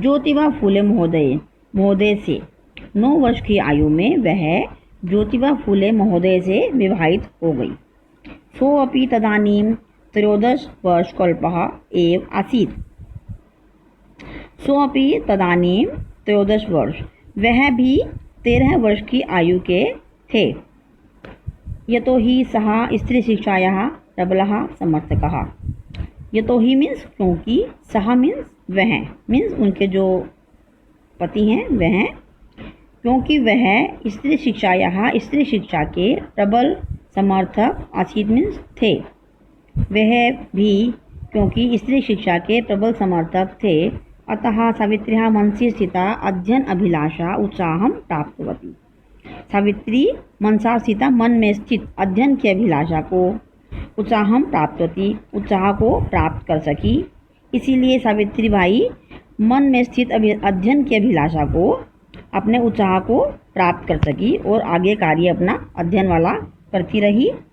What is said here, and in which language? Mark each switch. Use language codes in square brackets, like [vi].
[hi] ज्योतिबा फूले महोदय से 9 वर्ष की आयु में वह ज्योतिबा फूले महोदय से विवाहित हो गई। [sa] सोऽपि तदानीं 13 वर्षकल्पः एव आसीत्। सोऽपि तदानीं 13 वर्ष, [hi] वह भी 13 वर्ष की आयु के थे। [sa] यतो हि सः स्त्रीशिक्षायाः प्रबलः समर्थकः। [hi] यतो ही मीन्स क्योंकि, सह मीन्स वह, मीन्स उनके जो पति हैं वह, क्योंकि वह स्त्री शिक्षा के प्रबल समर्थक आसीत मीन्स थे। वह भी क्योंकि स्त्री शिक्षा के प्रबल समर्थक थे। [sa] अतः सावित्र्याः मनसि स्थिता अध्ययन अभिलाषा उत्साहं प्राप्तवती। सावित्री मनसा स्थिता, [hi] मन में स्थित अध्ययन की अभिलाषा को [sa] उत्साहम प्राप्तवती, [hi] उत्साह को प्राप्त कर सकी। इसीलिए सावित्रीबाई मन में स्थित अध्ययन की अभिलाषा को, अपने उत्साह को प्राप्त कर सकी और आगे कार्य अपना अध्ययन वाला करती रही।